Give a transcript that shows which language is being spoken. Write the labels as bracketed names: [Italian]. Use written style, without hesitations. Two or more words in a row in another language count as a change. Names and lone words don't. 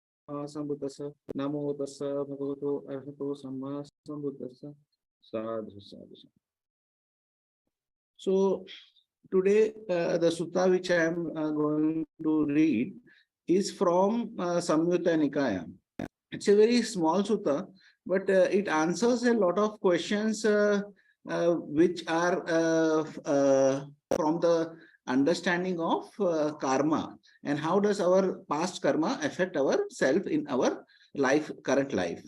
[Pali] Sambuddhassa. Namo tassa bhagavato arahato samma sambuddhassa. Sadhu, sadhu, sadhu. [English] So today the sutta which I am going to read is from Samyutta Nikaya. It's a very small sutta, but it answers a lot of questions which are from the understanding of karma, and how does our past karma affect our self in our life, current life.